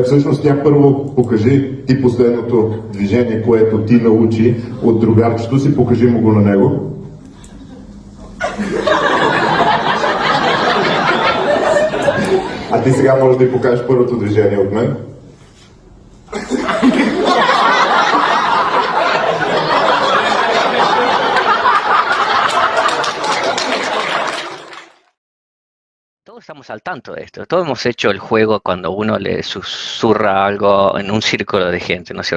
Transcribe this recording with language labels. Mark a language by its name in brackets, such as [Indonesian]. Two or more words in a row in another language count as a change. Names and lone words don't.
[Bulgarian] Всъщност тя първо покажи ти последното движение, което ти научи от другарчето си, покажи му го на него. А ти сега можеш да й покажеш първото движение от мен. [Spanish] Todos estamos al tanto de esto. Todos hemos hecho el juego cuando uno le susurra algo en un círculo de gente, ¿no es cierto?